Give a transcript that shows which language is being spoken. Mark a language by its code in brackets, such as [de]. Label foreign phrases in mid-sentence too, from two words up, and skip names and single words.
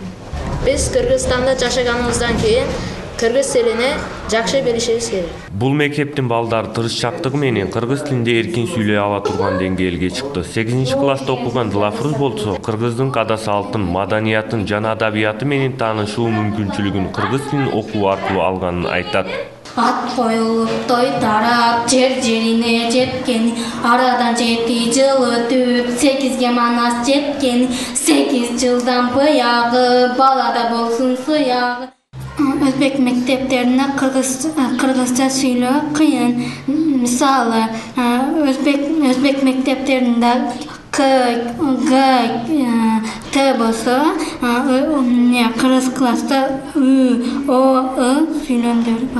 [ky] Биз Кыргызстанда жашаганыбыздан кийин кыргыз тилине жакшы билишибиз керек. Бул мектептин балдары тырышчактыгы менен кыргыз тилинде эркин сүйлөй ала турган деңгээлге чыкты. 8-класста окуган Дилафруз болсо, кыргыздын када-салтын, маданиятын жана адабияты менен таанышуу мүмкүнчүлүгүн кыргыз тилин окуу аркылуу алганын айтат. Ат коюлуп той тарап жерине жеткен, арадан 7 жыл өтүп 8ге манас жеткен, 8 жылдан буягы балада болсун суягы. Өзбек мектептерине кыргызча сүйлөө кыйын. Мисалы, өзбек мектептеринде К, Г, Т болсо, кыргыз класста Ü, O, I сүйлөмдөр бар.